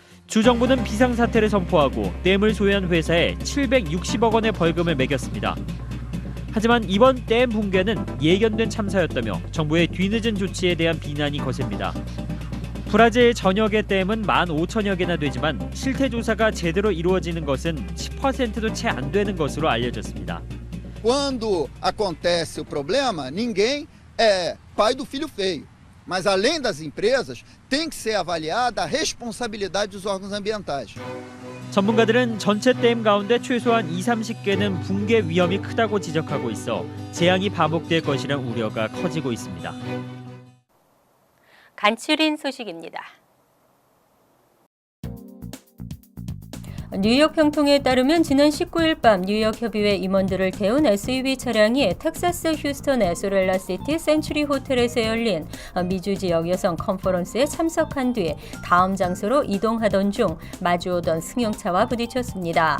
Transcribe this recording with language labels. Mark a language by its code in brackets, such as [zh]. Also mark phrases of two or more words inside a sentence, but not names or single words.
[ko] 주 정부는 비상사태를 선포하고 댐을 소유한 회사에 760억 원의 벌금을 매겼습니다. 하지만 이번 댐 붕괴는 예견된 참사였다며 정부의 뒤늦은 조치에 대한 비난이 거셉니다. 브라질 전역의 댐은 15,000여 개나 되지만 실태 조사가 제대로 이루어지는 것은 10%도 채 안 되는 것으로 알려졌습니다. [pt] Quando acontece o problema, ninguém é pai do filho feio. Mas além das empresas, tem que ser avaliada a responsabilidade dos órgãos ambientais. [ko] 전문가들은 전체 댐 가운데 최소한 20-30개는 붕괴 위험이 크다고 지적하고 있어 재앙이 반복될 것이란 우려가 커지고 있습니다. 간추린 소식입니다. 뉴욕 평통에 따르면 지난 19일 밤 뉴욕 협의회 임원들을 태운 SUV 차량이 텍사스 휴스턴의 소렐라시티 센츄리 호텔에서 열린 미주 지역 여성 컨퍼런스에 참석한 뒤 다음 장소로 이동하던 중 마주오던 승용차와 부딪혔습니다.